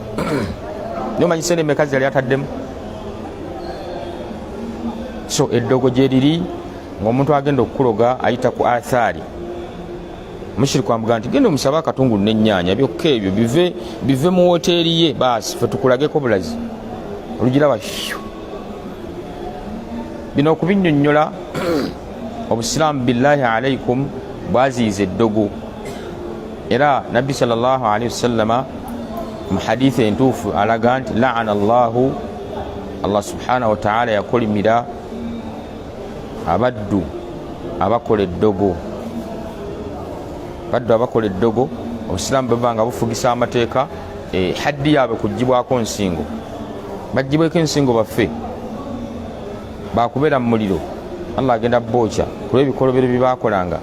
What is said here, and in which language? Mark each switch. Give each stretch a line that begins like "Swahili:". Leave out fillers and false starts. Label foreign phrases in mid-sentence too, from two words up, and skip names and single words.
Ganda: Nomanyi sente mmeka yali ataddemu? So eddogo gye liri ng'omuntu agenda okukuloga ayita ku athaari, mushiriku amugaa nti genda omusabe akatungulu n'ennyaanya byokka ebyo bive mu woteeri ye, baasi fe tukulageko bulazi. Olugiraba bino okubinnyonnyola obusiraamu
Arabic: بالله عليكم
Ganda: bwaziyiza eddogo. Era nabbi
Arabic: صلى الله عليه وسلم
Ganda: mu hadithi entuufu alaga nti
Arabic: لعن الله, الله سبحانه وتعالى
Ganda: yakolimira abaddu abakola eddogo. Baddu abakola eddogo, obusiraamu bwe nga bufugisa amateeka haddi yaabwe kugibwako nsingo, bagibweko ensingo baffe, bakubeera mu muliro, Allah agenda bookya kulw'ebikolobero bye baakolanga.